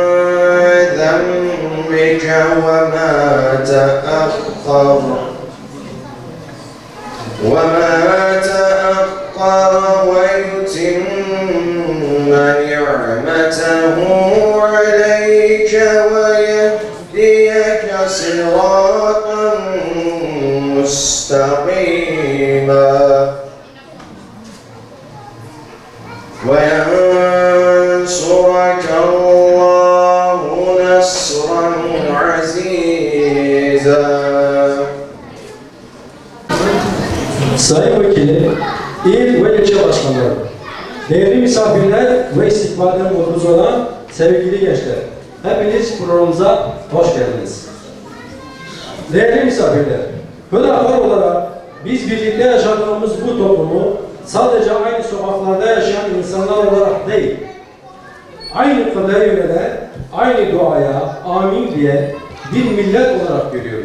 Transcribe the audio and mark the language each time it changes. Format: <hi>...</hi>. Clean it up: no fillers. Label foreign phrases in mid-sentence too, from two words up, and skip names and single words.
<ar>ذنبك وما تأخر ويتم نعمته عليك ويهديك صراطا مستقيما وينصرك الله نصرا عزيزا.</ar> <tr>Sayın Vekilim, il ve ilçe başkanları, değerli misafirler ve istikbalden mutluyuz olan sevgili gençler, hepiniz programımıza hoş geldiniz. Değerli misafirler, Hüdapar olarak biz birlikte yaşadığımız bu toplumu sadece aynı sokaklarda yaşayan insanlar olarak değil, aynı kadere yönelen, aynı duaya amin diye bir millet olarak görüyoruz.</tr>